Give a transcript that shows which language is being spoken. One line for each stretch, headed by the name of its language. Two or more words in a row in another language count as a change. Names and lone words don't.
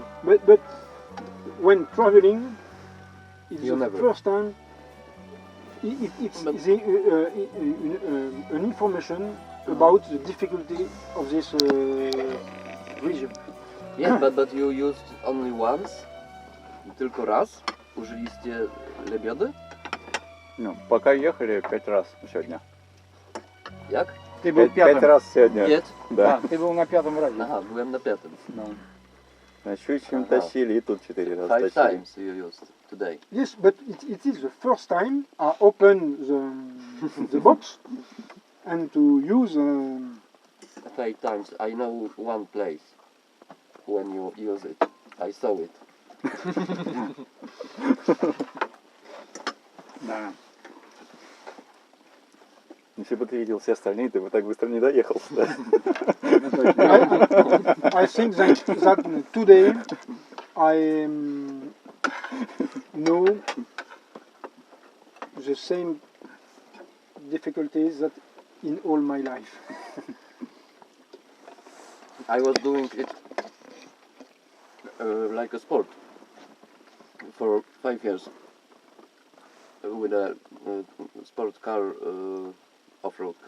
English: But when traveling, it's You the never. first time. It's But- an information about the difficulty of this region. Yeah, but you used only once?
Polish: Tylko raz? Użyliście lebiody?
Russian: Ну, пока ехали 5 раз сегодня.
Polish: Jak?
Russian: Ты был 5 раз сегодня.
Polish: Pięć?
Russian: Да. Ты был на 5-м разе.
Polish: Aha, byłem na piątym.
Russian: На Щучьем Ага. тащили и тут 4 раза
English: 5
Russian: тащили.
English: times you used today. Yes, but it is the first time I open the box and to use. 5 times. I know one place when you use it. I saw it.
Russian: Да. Если бы ты видел все остальные, ты бы так быстро не доехал. Да?
English: I think that today I know the same difficulties that in all my life. I was doing it like a sport for 5 years with a sport car, off-road car,